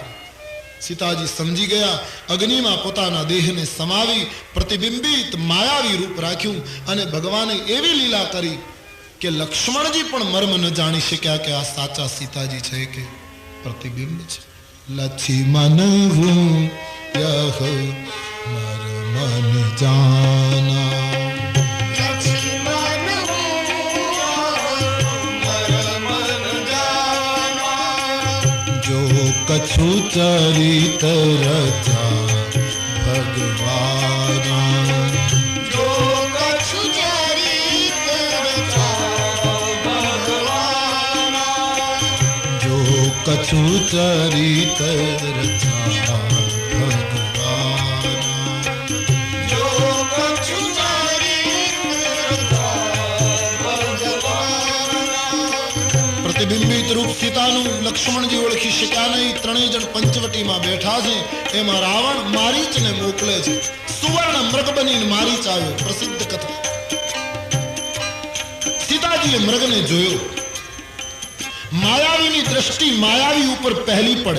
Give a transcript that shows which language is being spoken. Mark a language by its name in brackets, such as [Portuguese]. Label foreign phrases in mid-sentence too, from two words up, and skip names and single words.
[Gujarati] સીતાજી સમજી ગયા, અગ્નિમાં પોતાના દેહને સમાવી પ્રતિબિંબિત માયાવી રૂપ રાખ્યું અને ભગવાને એવી લીલા કરી કે લક્ષ્મણજી પણ મર્મ ન જાણી શક્યા કે આ સાચા સીતાજી છે કે પ્રતિબિંબ છે. [Hindi] लक्ष्मण हूं यह मर्म न जाना, कछु चरित रचा भगवाना, जो कछु चरित रचा भगवाना, जो कछु चरित रचा भगवाना, जो कछु चरित रचा भगवाना. [Gujarati] પ્રતિબિંબિત રૂપ સીતાનું લક્ષ્મણજી ઓળખી શક્યા નહીં. 3 જણ પંચવટીમાં બેઠા છે. એમાં રાવણ મારીચને મોકલે છે. સુવર્ણ મૃગ બનીને મારીચ આવ્યો. પ્રસિદ્ધ કથા. સીતાજીએ મૃગને જોયો. માયાવીની દ્રષ્ટિ માયાવી ઉપર પહેલી પડે.